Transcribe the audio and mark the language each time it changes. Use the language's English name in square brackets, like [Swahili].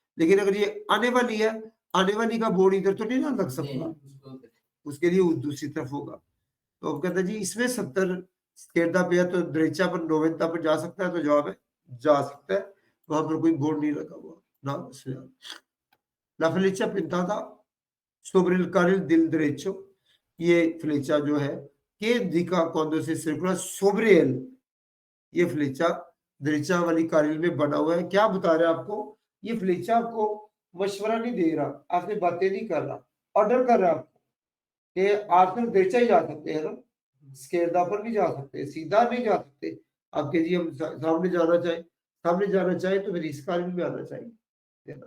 [Hindi] लेकिन अगर ये आने वाली है, आने वाली का बोर्ड इधर तो नहीं ना लग सकता, उसके लिए दूसरी तरफ होगा। तो अब कहता है जी इसमें 70 स्केरदा पे है तो द्रेचा पर नोवेंता पर जा सकता है, तो जवाब है जा सकता है, वहां पर कोई बोर्ड नहीं लगा हुआ ना। [Spanish] La flecha pintada sobre el carril del derecho, [Hindi] ये फ्लेचा जो है [Spanish] que indica cuando se circula sobre él, [Hindi] ये फ्लेचा दृचा वाली कार्य में बना हुआ है। क्या बता रहा है आपको, ये फ्लेचा आपको मशवरा नहीं दे रहा, आपसे बातें नहीं कर रहा, ऑर्डर कर रहा है आपको कि आप सिर्फ दृचा ही जा सकते हैं ना, स्केरदा पर नहीं जा सकते, सीधा नहीं जा सकते। आपके जी हम सामने जाना चाहे तो फिर इस कार्य में आना चाहिए, है ना।